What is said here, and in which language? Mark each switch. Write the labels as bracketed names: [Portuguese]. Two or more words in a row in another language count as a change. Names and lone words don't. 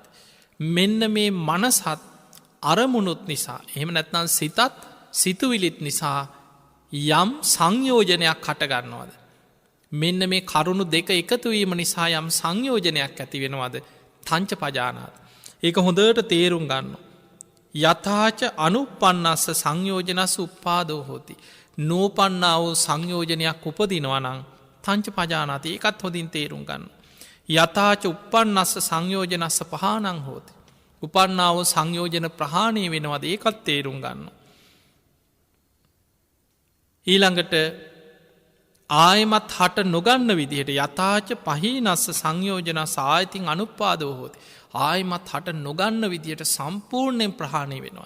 [Sinhala] මෙන්න මේ මනසත් අරමුණුත් නිසා එහෙම නැත්නම් සිතත් සිතුවිලිත් නිසා යම් සංයෝජනයක් හටගන්නවද. මෙන්න මේ කරුණු දෙක එකතුවීම නිසා යම් සංයෝජනයක් ඇති වෙනවද [Pali] තංච පජානාත. [Sinhala] ඒක හොඳට තේරුම් ගන්න. [Pali] යථාච අනුපන්නස්ස සංයෝජනස් උප්පාදෝ හෝති. [Sinhala] නෝපන්නාව සංයෝජනයක් උපදිනවනං [Pali] තංච පජානාති [Sinhala] ඒකත් හොඳින් තේරුම් ගන්න. [Pali] යථාච උපන්නස්ස සංයෝජනස්ස පහනං හෝති. [Sinhala] උපන්නාව සංයෝජන ප්‍රහාණය වෙනවද ඒකත් තේරුම් ගන්න. ඊළඟට ආයමත් හට නොගන්න විදිහට [Pali] යථාච පහිනස්ස සංයෝජන සාහිතින් අනුපාදෝ හෝති. [Sinhala] ආයමත් හට නොගන්න විදිහට සම්පූර්ණයෙන් ප්‍රහාණය වෙනවාද.